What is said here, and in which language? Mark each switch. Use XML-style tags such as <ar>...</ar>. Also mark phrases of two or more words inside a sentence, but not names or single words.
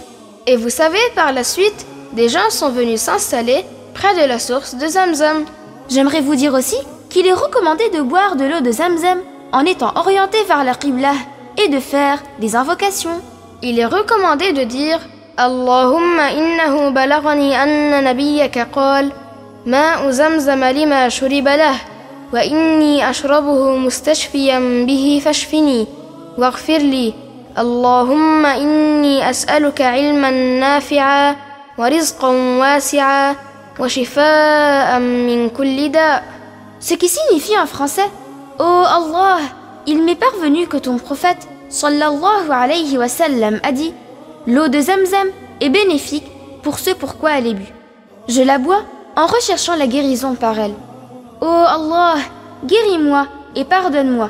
<fr>Et vous savez, par la suite, des gens sont venus s'installer près de la source de Zamzam. J'aimerais vous dire aussi qu'il est recommandé de boire de l'eau de Zamzam en étant orienté vers la Qibla et de faire des invocations. Il est recommandé de dire</fr> <ar>اللهم إنه بلغني أن نبيك قال ماء زمزم لما شرب له وإني أشربه مستشفيا به فاشفني واغفر لي اللهم إني أسألك علما نافعا ورزقا واسعا وشفاء من كل داء.</ar> <fr>Ce qui signifie en français: Oh Allah, il m'est parvenu que ton prophète</fr> <ar>صلى الله عليه وسلم</ar> <fr>a dit: l'eau de Zamzam est bénéfique pour ce pourquoi elle est bue. Je la bois en recherchant la guérison par elle. Oh Allah, guéris-moi et pardonne-moi.</fr>